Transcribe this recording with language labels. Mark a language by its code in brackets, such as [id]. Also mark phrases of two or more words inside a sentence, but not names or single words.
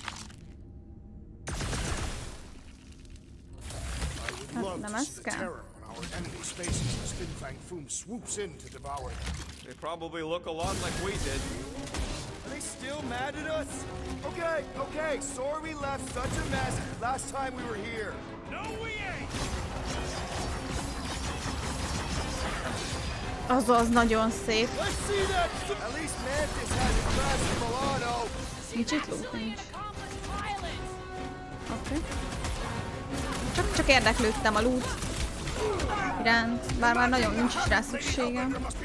[en] I would love to see the terror on our our enemy's faces as Fin Fang Foom swoops in to devour them. They probably look a lot like we did. Are they still mad at us? Okay, sorry we left such a mess last time we were here. No, we ain't! [hu] Azaz, nagyon szép. [en] Let's see that! At least Mantis hasn't crashed Milano. [hu] Kicsit lót nincs. Oké. Csak érdeklődtem a loot iránt, bár már nagyon nincs is rá szükségem.